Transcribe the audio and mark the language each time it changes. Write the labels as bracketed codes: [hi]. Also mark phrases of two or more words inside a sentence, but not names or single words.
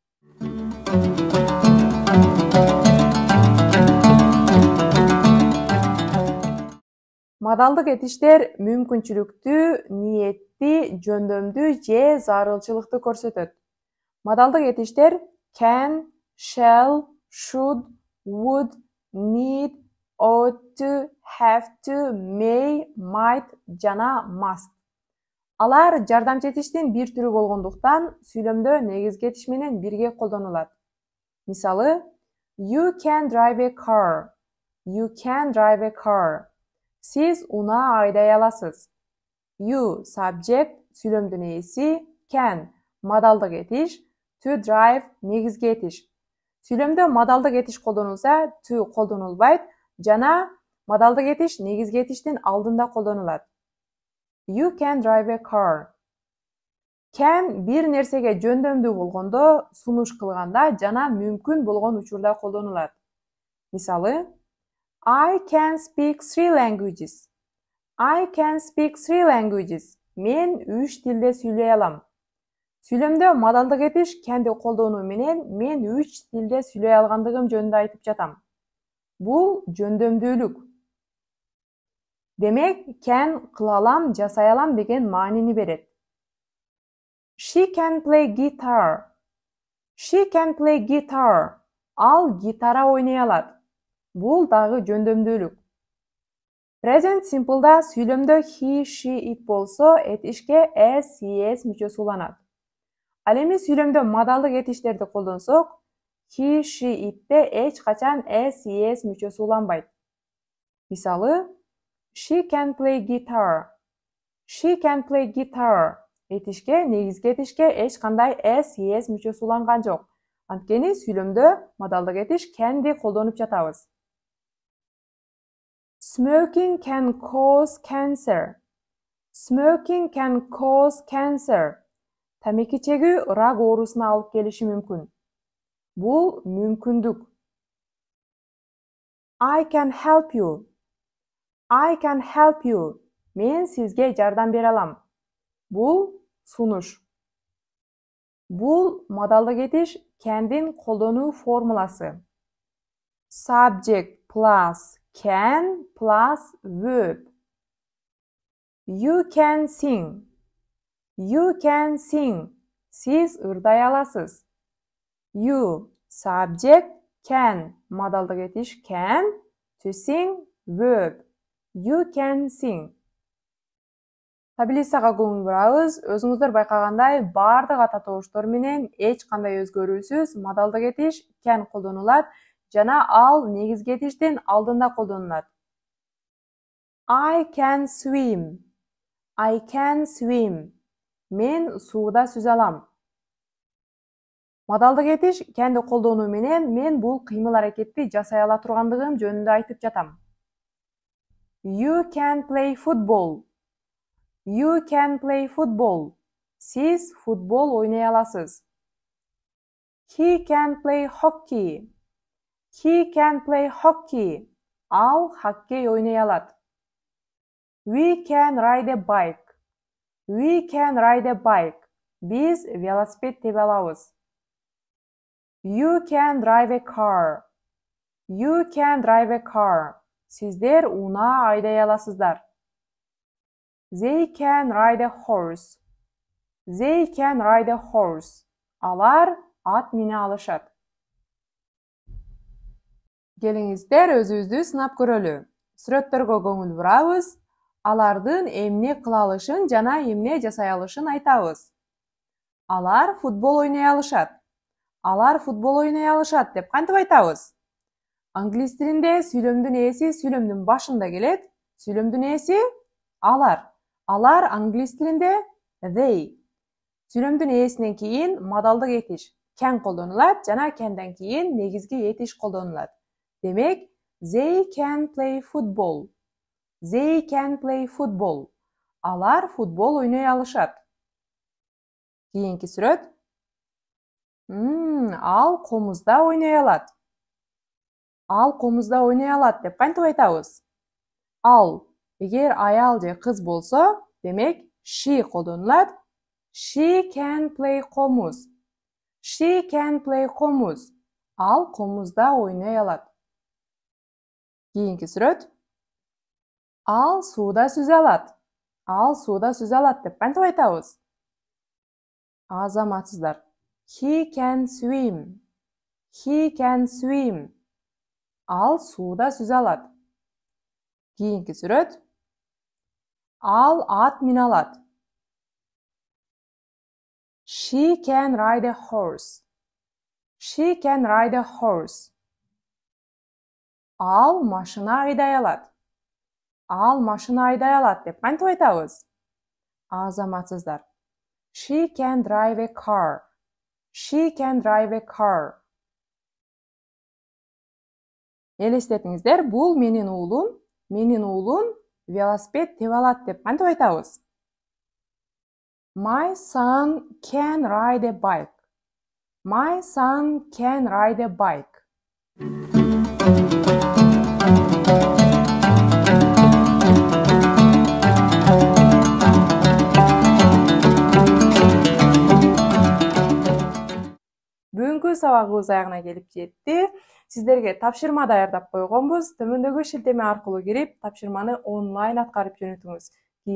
[ky] Модалдык этиштер мүмкүнчүлүктү, ниетти, жөндөмдү же зарылчылыкты көрсөтөт. Модалдык этиштер [en] can, shall, should, would, need, ought to, have to, may, might [ky] жана must. Алар жардамчы этиштин бир түрү болгондуктан сүйлөмдө негизги этиш менен бирге колдонулат. Мисалы, [en] you can drive a car. You can drive a car. [ky] Siz унаа айдай аласыз. [en] You subject [ky] сүйлөмдүн ээси, can модалдык этиш, [en] to drive [ky] негизги этиш. Сүйлөмдө модалдык этиш колдонулса, to колдонулбайт жана модалдык этиш негизги этиштин алдында колдонулат. [en] You can drive a car. [ky] Can бир нерсеге жөндөмдүү болгондо, сунуш кылганда жана мүмкүн болгон учурда колдонулат. Мисалы, [en] I can speak 3 languages. I can speak 3 languages. [ky] Мен 3 тилде сүйлөй алам. Сүйлөмдө модалдык этиш can'ди колдонуу менен мен 3 тилде сүйлөй алгандыгым жөнүндө айтып жатам. Бул жөндөмдүүлүк. Демек, can кыла алам, жасай алам деген маанини берет. [en] She can play guitar. She can play guitar. [ky] Ал гитара ойнай алат. Бул дагы жөндөмдүүлүк. [en] Present simple'да [ky] сүйлөмдө [en] he, she, it [ky] болсо, этишке [en] as, es [ky] мүчөсү уланат. Ал эми сүйлөмдө модалдык этиштерди колдонсок, [en] he, she, [ky] itте эч качан [en] as, es [ky] мүчөсү уланбайт. Мисалы, [en] she can play guitar. She can play guitar. [ky] Этишке, негизги этишке эч кандай [en] as, es [ky] мүчөсү уланган жок. Анткени сүйлөмдө модалдык этиш can'ди колдонуп жатабыз. [en] Smoking can cause cancer. Smoking can cause cancer. [ky] Тамеки чегүү рак оорусуна алып келиши мүмкүн. Бул мүмкүндүк. [en] I can help you. I can help you. [ky] Мен сизге жардам бере алам. Бул сунуш. Бул модалдык этиш can'дин колдонуу формуласы. [en] Subject plus can plus verb. You can sing. You can sing. [ky] Siz ырдай аласыз. [en] You subject can [ky] модалдык этиш [en] can, to sing verb. You can sing. [ky] Таблицага көңүл бурабыз. Өзүңүздөр байкагандай, бардык ата тобуштор менен эч кандай өзгөрүүсүз модалдык этиш can колдонулат жана ал негизги этиштин алдында колдонулат. [en] I can swim. I can swim. [ky] Мен сууда сүзө алам. Модалдык этиш can'ди колдонуу менен мен бул кыймыл-аракетти жасай ала тургандыгым жөнүндө айтып жатам. [en] You can play football. You can play football. [ky] Сиз футбол ойнай аласыз. [en] He can play hockey. He can play hockey. [ky] Ал хоккей ойнай алат. [en] We can ride a bike. We can ride a bike. [ky] Биз велосипед тебе алабыз. [en] You can drive a car. You can drive a car. [ky] Сиздер унаа айдай аласыздар. [en] They can ride a horse. They can ride a horse. [ky] Алар ат мине алышат. Келиңиздер өзүбүздү сынап көрөлү. Сүрөттөргө көңүл бурабыз. Алардын эмне кыла алышын жана эмне жасай алышын айтабыз. Алар футбол ойнай алышат. Алар футбол ойнай алышат деп кантип айтабыз? Англис тилинде сүйлөмдүн ээси сүйлөмдүн башында келет. Сүйлөмдүн ээси алар. Алар англис тилинде they. Сүйлөмдүн ээсинен кийин модалдык этиш can колдонулат жана can'дан кийин негизги этиш колдонулат. Демек, [en] they can play football. They can play football. [ky] Алар футбол ойнай алышат. Keyingi сүрөт. Ал комузда ойнай алат. Ал комузда ойнай алат деп кантип айтабыз? Ал. Эгер аял же кыз болсо, демек she колдонулат. [en] She can play комуз. She can play комуз. [ky] Ал комузда ойнай алат. Кийинки сүрөт. Ал сууда сүзө алат. Ал сууда сүзө алат деп кантип айтабыз? Азаматсыздар. [en] He can swim. He can swim. [ky] Ал сууда сүзө алат. Кийинки сүрөт. Ал ат мине алат. [en] She can ride a horse. She can ride a horse. [ky] Ал машина айдай алат. Ал машина айдай алат деп кантип айтабыз? Азаматсыздар. [en] She can drive a car. She can drive a car. [ky] Элестетиңиздер, бул менин уулум. Менин уулум велосипед тебе алат деп кантип айтабыз? [en] My son can ride a bike. My son can ride a bike. [ky] Бүгүнкү сабагыбыз аягына келип жетти. Сиздерге тапшырма даярдап койгонбуз. Төмөндөгү шилтеме аркылуу кирип, тапшырманы онлайн аткарып жөнөтүңүз.